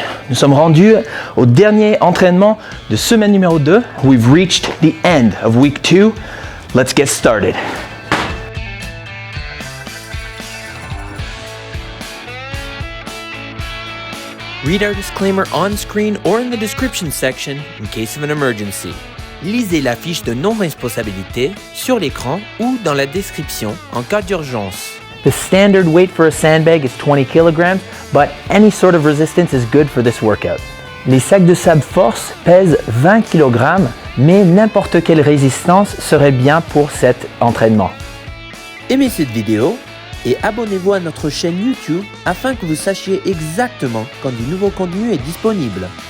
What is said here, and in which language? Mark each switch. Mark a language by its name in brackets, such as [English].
[French] nous sommes rendus au dernier entraînement de semaine numéro 2. [English] We've reached the end of week 2. Let's get started. Read our disclaimer on screen or in the description section in case of an emergency. [French] Lisez la fiche de non-responsabilité sur l'écran ou dans la description en cas d'urgence. [English] The standard weight for a sandbag is 20 kilograms, but any sort of resistance is good for this workout. [French] Les sacs de sable force pèsent 20 kg, mais n'importe quelle résistance serait bien pour cet entraînement. Aimez cette vidéo et abonnez-vous à notre chaîne YouTube afin que vous sachiez exactement quand du nouveau contenu est disponible.